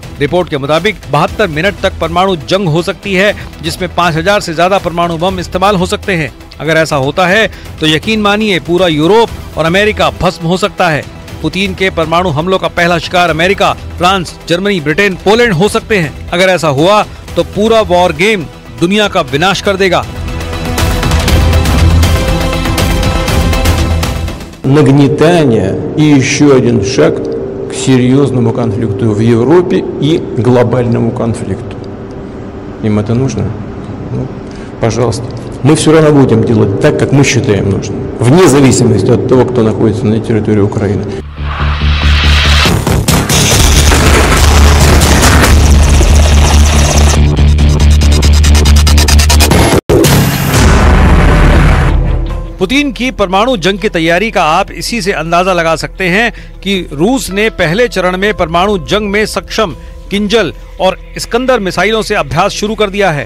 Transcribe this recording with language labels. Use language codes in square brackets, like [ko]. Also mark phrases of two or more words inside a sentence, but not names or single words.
[hi] रिपोर्ट के मुताबिक 72 मिनट तक परमाणु जंग हो सकती है, जिसमें 5000 से ज्यादा परमाणु बम इस्तेमाल हो सकते हैं। अगर ऐसा होता है तो यकीन मानिए पूरा यूरोप और अमेरिका भस्म हो सकता है। पुतिन के परमाणु हमलों का पहला शिकार अमेरिका, फ्रांस, जर्मनी, ब्रिटेन, पोलैंड हो सकते हैं। अगर ऐसा हुआ तो पूरा [en] war game [hi] दुनिया का विनाश कर देगा। [ru] Нагнетание и еще один шаг к серьезному конфликту в Европе и глобальному конфликту. Им это нужно? Ну, пожалуйста. Мы все равно будем делать так, как мы считаем нужным, вне зависимости от того, кто находится на территории Украины. [hi] पुतिन की परमाणु जंग की तैयारी का आप इसी से अंदाजा लगा सकते हैं कि रूस ने पहले चरण में परमाणु जंग में सक्षम किंजल और इस्कंदर मिसाइलों से अभ्यास शुरू कर दिया है।